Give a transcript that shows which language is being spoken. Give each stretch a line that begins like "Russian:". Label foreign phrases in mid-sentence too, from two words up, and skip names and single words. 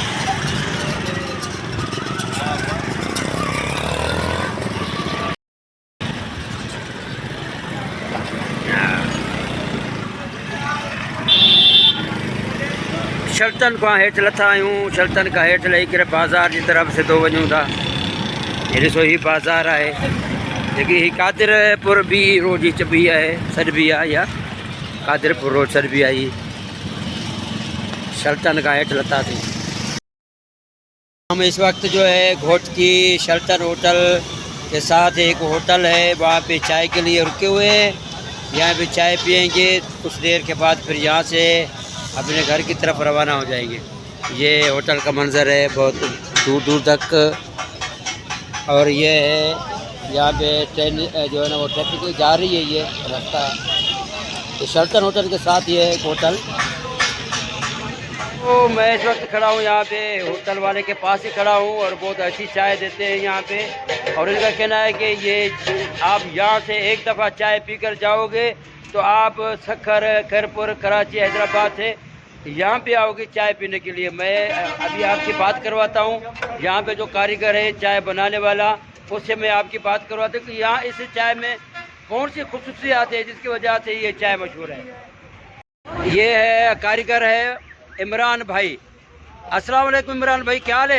Sindhi: शल्तन खां हेठि लथा आहियूं, शल्तन खां हेठि लही करे बाज़ार जी तरफ़ सिधो वञूं था। हे ॾिसो हीअ बाज़ार आहे जेकी ही कादिरपुर बी रोड जी चबी है, सॾिबी आहे, या कादिरपुर रोड सॾिबी आहे। ही शल्तन का हेठि लथासीं।
Urdu: ہم اس وقت جو ہے گھوٹ کی شلتن ہوٹل کے ساتھ ایک ہوٹل ہے، وہاں پہ چائے کے لیے رکے ہوئے ہیں. یہاں پہ چائے پئیں گے، کچھ دیر کے بعد پھر یہاں سے اپنے گھر کی طرف روانہ ہو جائیں گے. یہ ہوٹل کا منظر ہے بہت دور دور تک. اور یہ ہے یہاں پہ ٹرین جو ہے نا وہ ٹریفک جا رہی ہے، یہ راستہ. تو شلتن ہوٹل کے ساتھ یہ ہے ہوٹل۔ تو میں اس وقت کھڑا ہوں یہاں پہ ہوٹل والے کے پاس ہی کھڑا ہوں اور بہت اچھی چائے دیتے ہیں یہاں پہ. اور انکا کہنا ہے کہ یہ آپ یہاں سے ایک دفعہ چائے پی کر جاؤ گے تو آپ سکھر، خیرپور، کراچی، حیدرآباد سے یہاں پہ آؤ گے چائے پینے کے لیے. میں ابھی آپ کی بات کرواتا ہوں، یہاں پہ جو کاریگر ہے چائے بنانے والا، اس سے میں آپ کی بات کرواتا ہوں کہ یہاں اس چائے میں کون سی خصوصیات ہے جس کی وجہ سے یہ چائے مشہور ہے. یہ ہے کاریگر ہے عمران بھائی، السلام علیکم عمران بھائی، کیا حال ہے?